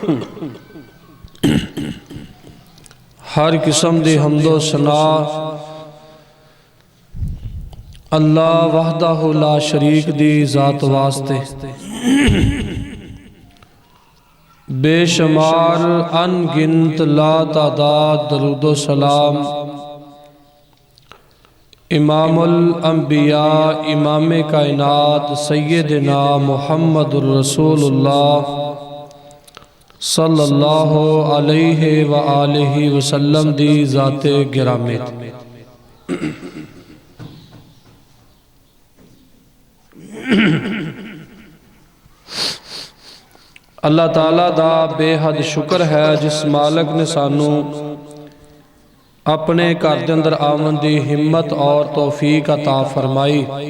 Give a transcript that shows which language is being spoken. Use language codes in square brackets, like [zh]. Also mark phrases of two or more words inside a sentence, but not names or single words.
[pa] ہر قسم دی حمد و ثنا اللہ [ar] وحده لا شريك [pa] دی ذات واسطے بے شمار ان گنت لا تعداد درود و سلام امام الانبیاء امام کائنات سیدنا محمد رسول اللہ [ar] صلى الله عليه وآله وسلم [pa] دی ذات گرامی. اللہ تعالیٰ دا بے حد شکر ہے جس مالک نے سانوں اپنے گھر کے اندر آون دی ہمت اور توفیق عطا فرمائی.